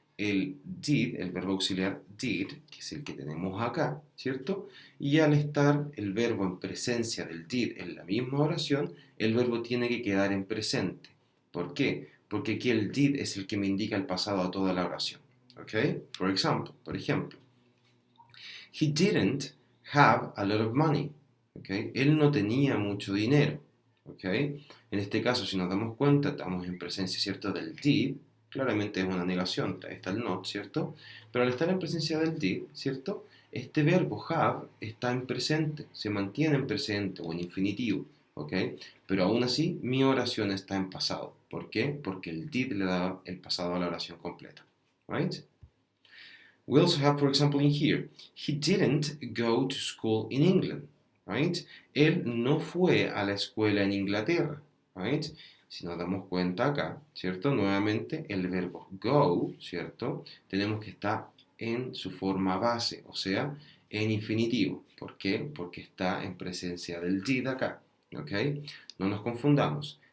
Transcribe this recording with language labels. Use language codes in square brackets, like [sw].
[es] El did, el verbo auxiliar did, que es el que tenemos acá, ¿cierto? Y al estar el verbo en presencia del did en la misma oración, el verbo tiene que quedar en presente. ¿Por qué? Porque aquí el did es el que me indica el pasado a toda la oración. ¿Ok? Por ejemplo, [en] he didn't have a lot of money. ¿Okay? [es] Él no tenía mucho dinero. ¿Okay? En este caso, si nos damos cuenta, estamos en presencia, ¿cierto?, del did. Claramente es una negación, ahí está el not, ¿cierto? Pero al estar en presencia del did, ¿cierto? Este verbo have está en presente, se mantiene en presente o en infinitivo. ¿Ok? Pero aún así, mi oración está en pasado. ¿Por qué? Porque el did le da el pasado a la oración completa. Right? [en] We also have, for example, in here, he didn't go to school in England, right? [es] Él no fue a la escuela en Inglaterra, right? Si nos damos cuenta acá, ¿cierto? Nuevamente el verbo go, ¿cierto? Tenemos que estar en su forma base, o sea, en infinitivo. ¿Por qué? Porque está en presencia del did acá, ¿ok? No nos confundamos.